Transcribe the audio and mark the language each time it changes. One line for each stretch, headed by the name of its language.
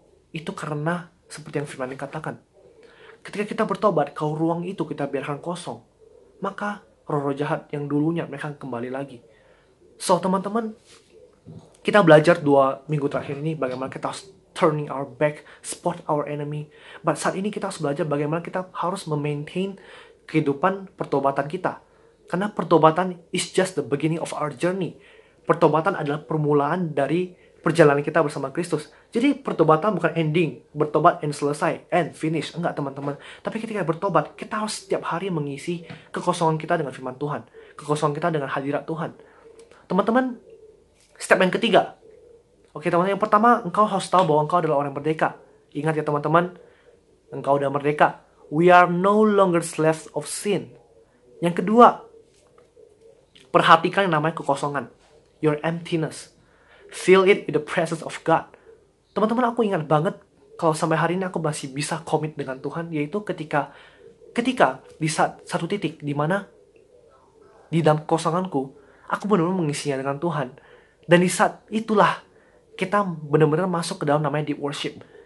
Indonesian: Itu karena seperti yang firman dikatakan, ketika kita bertobat, kalau ruang itu kita biarkan kosong, maka roh-roh jahat yang dulunya mereka kembali lagi. So teman-teman, kita belajar 2 minggu terakhir ini bagaimana kita harus
English: turning our back, spot our enemy.
Indonesian: But saat ini kita harus belajar bagaimana kita harus memaintain kehidupan pertobatan kita. Karena pertobatan
English: is just the beginning of our journey.
Indonesian: Pertobatan adalah permulaan dari perjalanan kita bersama Kristus. Jadi pertobatan bukan ending, bertobat and selesai,
English: and finish.
Indonesian: Enggak teman-teman. Tapi ketika bertobat, kita harus setiap hari mengisi kekosongan kita dengan firman Tuhan. Kekosongan kita dengan hadirat Tuhan. Teman-teman, step yang ketiga. Oke teman-teman, yang pertama, engkau harus tahu bahwa engkau adalah orang merdeka. Ingat ya teman-teman, engkau udah merdeka.
English: We are no longer slaves of sin.
Indonesian: Yang kedua, perhatikan yang namanya kekosongan.
English: Your emptiness. Fill it with the presence of God.
Indonesian: Teman-teman, aku ingat banget kalau sampai hari ini aku masih bisa komit dengan Tuhan, yaitu ketika di satu titik di mana di dalam kekosonganku, aku benar-benar mengisinya dengan Tuhan. Dan di saat itulah kita benar-benar masuk ke dalam namanya
English: deep worship.